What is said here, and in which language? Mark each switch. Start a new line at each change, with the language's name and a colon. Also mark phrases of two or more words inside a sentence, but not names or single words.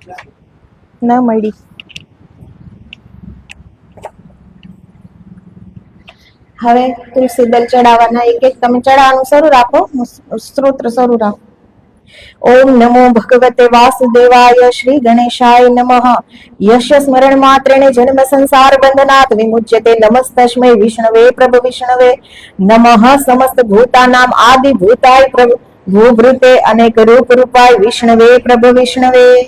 Gujarati: ના મળી। હવે તુલસી દલ ચડાવવાના, એક એક તમે ચડાવવાનું શરૂ રાખો, સ્ત્રોત્ર શરૂ રાખો।
Sanskrit: ओम नमो भगवते वासुदेवाय श्री गणेशाय नमः। यस्य स्मरण मात्रेण जन्म संसार बंधनात् विमुच्यते। नमस्तस्मै विष्णवे प्रभु विष्णवे नमः। समस्त भूतानाम आदि भूताय प्रभु भूभृते अनेक रूप रूपाय विष्णवे प्रभु विष्णवे।